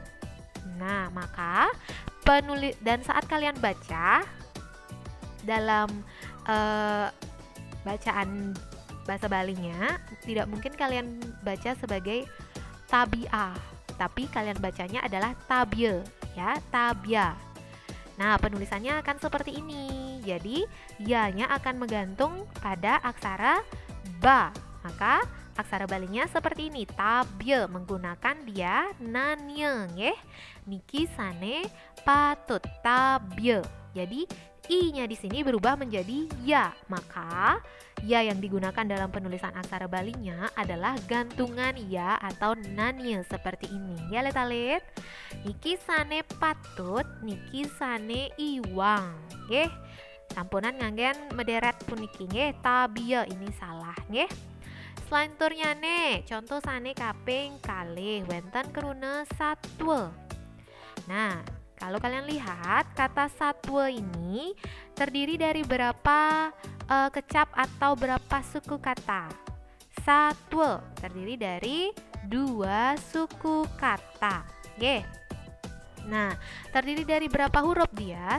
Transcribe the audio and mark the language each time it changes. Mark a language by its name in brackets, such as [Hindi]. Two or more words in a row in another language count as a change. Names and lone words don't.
[Indonesian] Nah, maka dan saat kalian baca dalam bacaan bahasa Balinya, tidak mungkin kalian baca sebagai tabiah, tapi kalian bacanya adalah tabie ya, tabia. Nah, penulisannya akan seperti ini. Jadi, ya-nya akan menggantung pada aksara ba. Maka aksara Balinya seperti ini, tabie menggunakan dia nanye nggih. [Balinese] Niki sane patut tabie. [Indonesian] Jadi i-nya di sini berubah menjadi ya. Maka ya yang digunakan dalam penulisan aksara Balinya adalah gantungan ya atau nanye seperti ini. Ya, [Balinese] let-alit. Niki sane patut, niki sane iwang. Nggih. Sampunan nganggen mederet puniki nggih, [Indonesian] tabie ini salah [Balinese] nggih. [Indonesian] Selanjutnya nih, contoh [Balinese] sane kaping kalih wenten krune satwa. [Indonesian] Nah, kalau kalian lihat kata satwa ini terdiri dari berapa kecap atau berapa suku kata? Satwa terdiri dari 2 suku kata. Oke. Nah, terdiri dari berapa huruf dia?